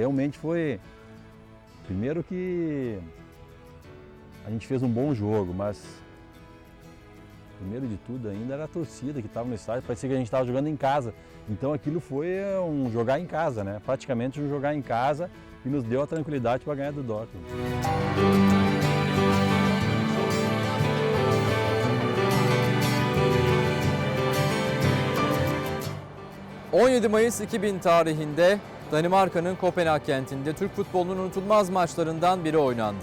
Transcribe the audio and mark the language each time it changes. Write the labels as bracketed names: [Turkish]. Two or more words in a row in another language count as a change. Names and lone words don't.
[Portuguese] Realmente foi, primeiro que a gente fez um bom jogo, mas primeiro de tudo ainda era a torcida que estava no estádio, parecia que a gente estava jogando em casa. Então aquilo foi um jogar em casa, né? Praticamente um jogar em casa e nos deu a tranquilidade para ganhar do Dortmund. [Turkish] 17 Mayıs 2000 tarihinde Danimarka'nın Kopenhag kentinde Türk futbolunun unutulmaz maçlarından biri oynandı.